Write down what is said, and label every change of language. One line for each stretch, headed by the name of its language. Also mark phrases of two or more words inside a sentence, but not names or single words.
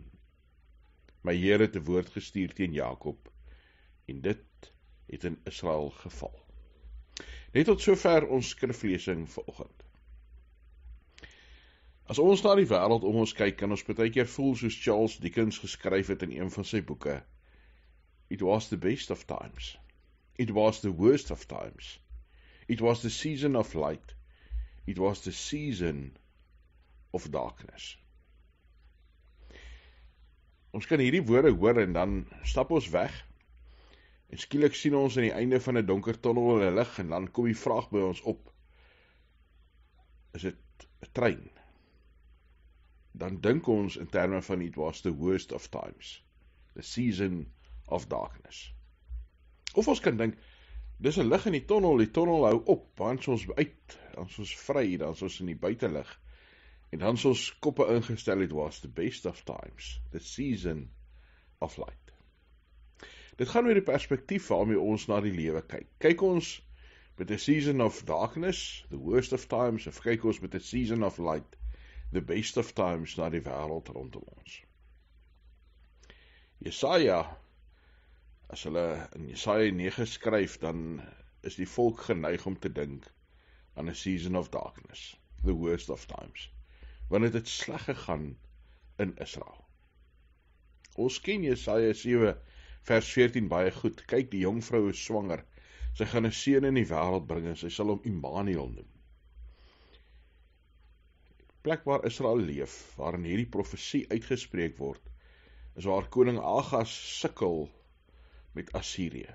Afrikaans: My Here het 'n woord gestuur teen Jakob, en dit het in Israel geval. Net tot sover ons skriflesing vanoggend. As ons na die wêreld om ons kyk, kan ons baie keer voel soos Charles Dickens geskryf het in een van sy boeke.
English: It was the best of times. It was the worst of times. It was the season of light. It was the season of darkness. Ons kan hierdie woorde hoor en dan stap ons weg. En skielik sien ons aan die einde van 'n donker tonnel 'n lig en dan kom die vraag by ons op. Is dit 'n trein?
Afrikaans: Dan dink ons in terme van
English: it was the worst of times. The season of darkness.
Afrikaans: Of ons kan dink, dis 'n lig in die tonnel hou op, dan is ons uit, dan is ons vry, dan is ons in die buitelug. En dan is ons koppe ingestel,
English: it was the best of times. The season of light.
Afrikaans: Dit gaan oor die perspektief waarmee ons na die lewe kyk. Kyk ons met 'n
English: season of darkness, the worst of times,
Afrikaans: of kyk ons met 'n
English: season of light, the best of times,
Afrikaans: na die wêreld rondom ons. Jesaja, as hulle in Jesaja 9 skryf, dan is die volk geneig om te dink aan 'n
English: season of darkness, the worst of times,
Afrikaans: want dit het sleg gegaan in Israel. Ons ken Jesaja 7 vers 14 baie goed. Kyk, die jongvrou is swanger. Sy gaan 'n seun in die wêreld bring en sy sal hom Immanuel noem. Die plek waar Israel leef, waarin hierdie profesie uitgespreek word, is waar koning Agas sukkel met Assirië.